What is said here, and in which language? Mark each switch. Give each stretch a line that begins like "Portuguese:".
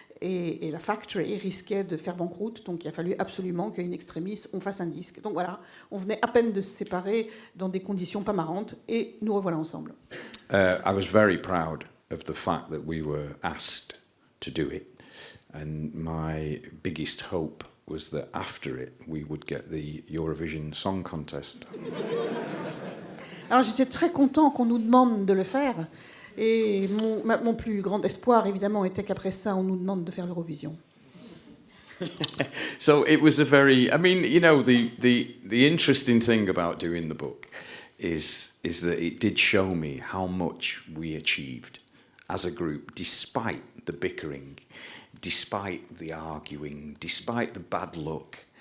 French: et la Factory risquait de faire banqueroute, donc il a fallu absolument qu'In Extremis, on fasse un disque. Donc voilà, on venait à peine de se séparer dans des conditions pas marrantes, et nous revoilà ensemble.
English: I was very proud of the fact that we were asked to do it, and my biggest hope was that after it we would get the Eurovision Song Contest.
French: Alors j'étais très content qu'on nous demande de le faire, et mon plus grand espoir, évidemment, était qu'après ça, on nous demande de faire l'Eurovision.
English: So it was a very, I mean, you know, the interesting thing about doing the book is that it did show me how much we achieved as a group, despite the bickering, despite the arguing, despite the bad luck.